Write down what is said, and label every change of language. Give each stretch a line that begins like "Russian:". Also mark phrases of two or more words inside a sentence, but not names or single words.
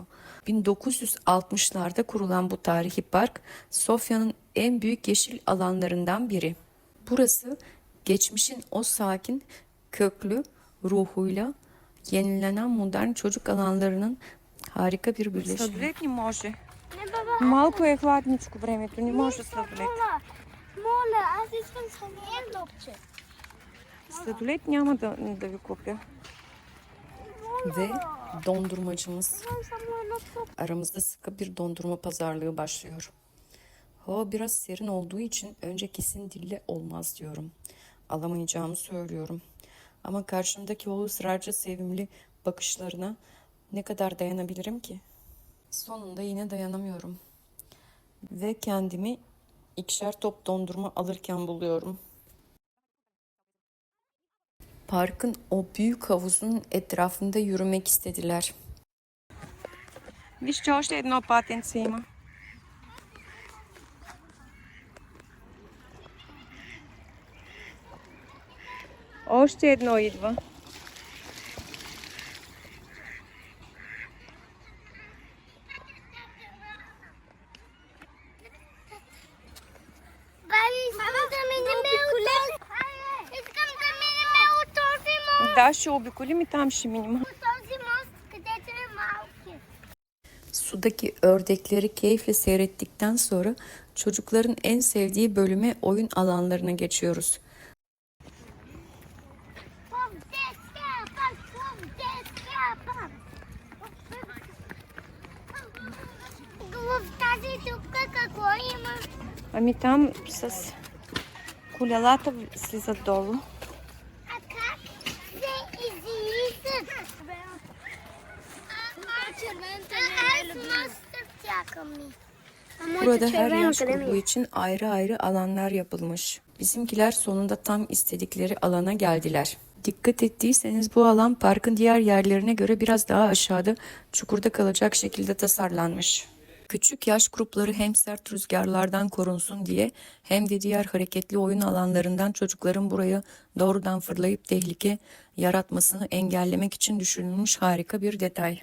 Turkish: 1960'larda kurulan bu tarihi park, Sofya'nın en büyük yeşil alanlarından biri. Burası geçmişin o sakin, köklü ruhuyla yenilenen modern çocuk alanlarının harika bir birleşimi.
Bulgarian: Сладолет не може. Не, баба. Малко е хладничко времето, не може сладолет. Моля, моля, аз искам само топче. Сладолет няма да ви купя.
Turkish: Ve dondurmacımız.
Bulgarian: Искам само едно топ.
Turkish: Aramızda sıkı bir dondurma pazarlığı başlıyor. Hava biraz serin olduğu için önce kesin dille olmaz diyorum. Alamayacağımı söylüyorum. Ama karşımdaki o ısrarcı sevimli bakışlarına ne kadar dayanabilirim ki? Sonunda yine dayanamıyorum. Ve kendimi ikişer top dondurma alırken buluyorum. Parkın o büyük havuzun etrafında yürümek istediler.
Bulgarian: Виж, че още едно патенце има. Още едно идва. Баби, искам да минем от Искам да минем от този мост. Да, ще обиколим и там ще минем. От този мост, където е малки.
Turkish: Sudaki ördekleri keyifle seyrettikten sonra çocukların en sevdiği bölüme oyun alanlarına geçiyoruz.
Bulgarian: В детския парк, в детския парк. В тази дупка какво има? Ами там с колелата слизат долу. А как се излизат? Аз моста чакам ми.
Turkish: Burada her yaş grubu için ayrı ayrı alanlar yapılmış. Bizimkiler sonunda tam istedikleri alana geldiler. Dikkat ettiyseniz bu alan parkın diğer yerlerine göre biraz daha aşağıda, çukurda kalacak şekilde tasarlanmış. Küçük yaş grupları hem sert rüzgarlardan korunsun diye hem de diğer hareketli oyun alanlarından çocukların buraya doğrudan fırlayıp tehlike yaratmasını engellemek için düşünülmüş harika bir detay.